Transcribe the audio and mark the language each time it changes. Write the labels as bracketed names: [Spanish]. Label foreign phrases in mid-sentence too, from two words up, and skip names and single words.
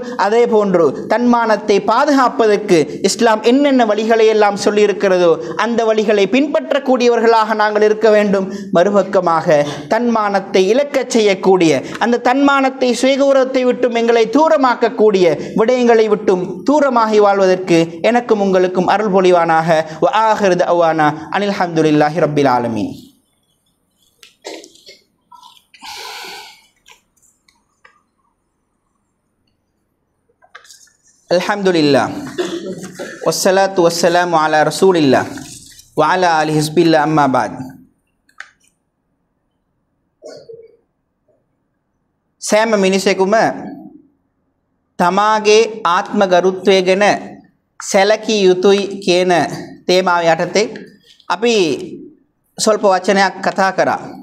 [Tamil] அதே போன்று தன்மானத்தை பாதுகாப்பதற்கு இஸ்லாம் என்னென்ன வழிகளை எல்லாம் சொல்லியிருக்கிறதோ அந்த வழிகளை பின்பற்றக்கூடியவர்களாக நாங்கள் இருக்க வேண்டும். மறுபக்கமாக தன்மானத்தை இழக்கச் செய்யக்கூடிய, அந்த தன்மானத்தை சுயகௌரவத்தை விட்டும் எங்களை தூரமாக்கக்கூடிய விடயங்களை விட்டும் தூரமாகி வாழ்வதற்கு எனக்கும் உங்களுக்கும் அருள் பொழிவானாக. [Arabic] وآخر دعوانا أن الحمد لله رب العالمين. الحمد لله والصلاة والسلام على رسول الله وعلى آله حزب الله أما بعد. [Sinhala] සෑම මිනිසෙකුම තමාගේ ආත්ම ගරුත්වය ගැන සැලකිය යුතුයි කියන තේමාව යටතේ අපි සල්ප වචනයක් කතා කරා.